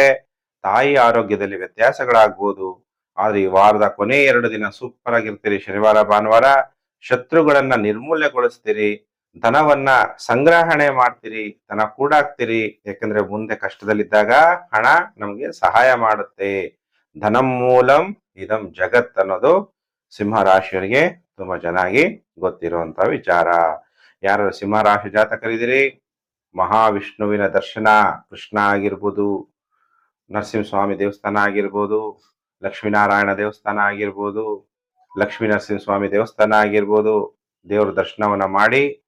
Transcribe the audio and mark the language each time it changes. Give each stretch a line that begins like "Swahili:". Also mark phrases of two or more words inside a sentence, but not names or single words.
Kannada: ತಾಯಿ ಆರೋಗ್ಯದಲ್ಲಿ ವ್ಯತ್ಯಾಸಗಳಾಗ್ಬೋದು. ಆದ್ರೆ ಈ ವಾರದ ಕೊನೆ 2 ದಿನ ಸೂಪರ್ ಆಗಿರ್ತೀರಿ. ಶನಿವಾರ ಭಾನುವಾರ ಶತ್ರುಗಳನ್ನ ನಿರ್ಮೂಲನೆಗೊಳಿಸ್ತೀರಿ, ಧನವನ್ನ ಸಂಗ್ರಹಣೆ ಮಾಡ್ತೀರಿ, ಧನ ಕೂಡಾಕ್ತೀರಿ. ಯಾಕಂದ್ರೆ ಮುಂದೆ ಕಷ್ಟದಲ್ಲಿದ್ದಾಗ ಹಣ ನಮ್ಗೆ ಸಹಾಯ ಮಾಡುತ್ತೆ.
Sanskrit: ಧನಂ ಮೂಲಂ ಇದಂ ಜಗತ್
Kannada: ಅನ್ನೋದು ಸಿಂಹ ರಾಶಿಯವರಿಗೆ ತುಂಬಾ ಚೆನ್ನಾಗಿ ಗೊತ್ತಿರುವಂತ ವಿಚಾರ. ಯಾರು ಸಿಂಹ ರಾಶಿ ಜಾತಕರಿದ್ದೀರಿ, ಮಹಾವಿಷ್ಣುವಿನ ದರ್ಶನ, ಕೃಷ್ಣ ಆಗಿರ್ಬೋದು, ನರಸಿಂಹಸ್ವಾಮಿ ದೇವಸ್ಥಾನ ಆಗಿರ್ಬೋದು, ಲಕ್ಷ್ಮೀನಾರಾಯಣ ದೇವಸ್ಥಾನ ಆಗಿರ್ಬೋದು, ಲಕ್ಷ್ಮೀ ನರಸಿಂಹಸ್ವಾಮಿ ದೇವಸ್ಥಾನ ಆಗಿರ್ಬೋದು, ದೇವರ ದರ್ಶನವನ್ನ ಮಾಡಿ